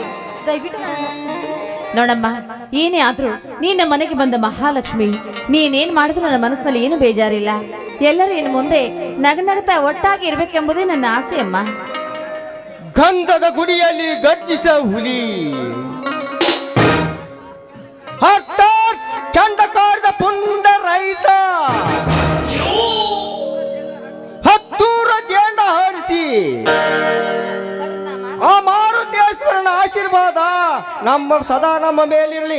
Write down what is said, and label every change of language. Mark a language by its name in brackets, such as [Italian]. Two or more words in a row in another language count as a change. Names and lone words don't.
[Kannada] ದಯವಿಟ್ಟು ನನ್ನ ಕ್ಷಮಿಸಿ. ನೋಡಮ್ಮ, ಏನೇ ಆದ್ರೂ ನೀನ ಮನೆಗೆ ಬಂದ ಮಹಾಲಕ್ಷ್ಮಿ. ನೀನೇನ್ ಮಾಡಿದ್ರು ನನ್ನ ಮನಸ್ಸಿನಲ್ಲಿ ಏನು ಬೇಜಾರಿಲ್ಲ. ಎಲ್ಲರೂ ಇನ್ನು ಮುಂದೆ ನಗನಗತಾ ಒಟ್ಟಾಗಿ ಇರ್ಬೇಕೆಂಬುದೇ ನನ್ನ ಆಸೆ ಅಮ್ಮ. ಗಂಧದ ಗುಡಿಯಲ್ಲಿ ಗರ್ಜಿಸ ಹುಲಿ, ಅರ್ಥಾತ್ ಚಂಡ ಕಾಡ್ದ ಪುಂಡ ರೈತ, ಹತ್ತೂರ ಜೇಂಡ ಹಾರಿಸಿ ಆ ಮಾರುತೇಶ್ವರನ ಆಶೀರ್ವಾದ ಸದಾ ನಮ್ಮ ಮೇಲಿರಲಿ.